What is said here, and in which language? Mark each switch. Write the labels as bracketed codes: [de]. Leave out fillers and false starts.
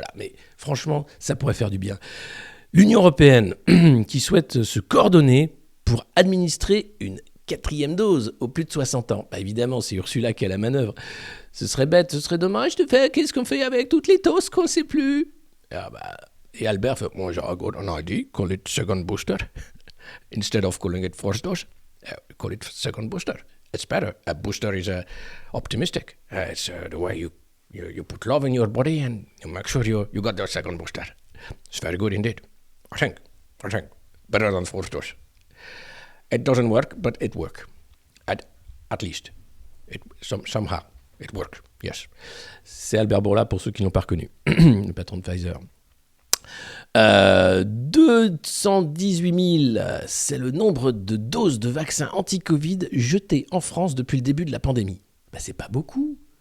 [fr] Voilà, mais franchement, ça pourrait faire du bien. L'Union européenne qui souhaite se coordonner pour administrer une 4e dose aux plus de 60 ans. Bah évidemment, c'est Ursula qui a la manœuvre. Ce serait bête, ce serait dommage de faire. Qu'est-ce qu'on fait avec toutes les doses qu'on ne sait plus? Et Albert fait, moi j'ai une idée, [en] call it second booster. Instead of calling it first dose, call it second booster. It's better. A booster is optimistic. It's the way you you put love in your body and you make sure you got the second booster. It's very good indeed. I think. Better than first dose. It doesn't work, but it works. At least. Somehow, it works. Yes. [fr] C'est Albert Bourla pour ceux qui ne l'ont pas reconnu, le patron de Pfizer. 218 000, c'est le nombre de doses de vaccins anti-Covid jetées en France depuis le début de la pandémie. Ben, c'est pas beaucoup.